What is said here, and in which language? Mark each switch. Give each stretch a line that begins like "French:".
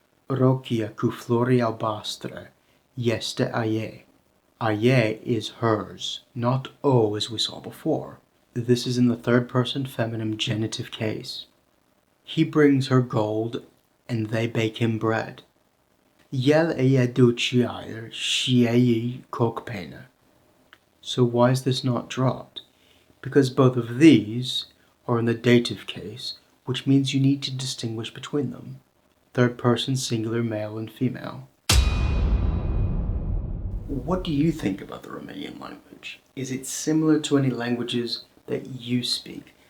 Romanian: Rochia cu flori albastre este a ei.
English: A ei is hers, not o as we saw before. This is in the third person feminine genitive case. He brings her gold and they bake him bread.
Romanian: El ei aduce și ei coc pene.
English: So why is this not dropped? Because both of these are in the dative case, which means you need to distinguish between them. Third person singular male and female. What do you think about the Romanian language? Is it similar to any languages that you speak?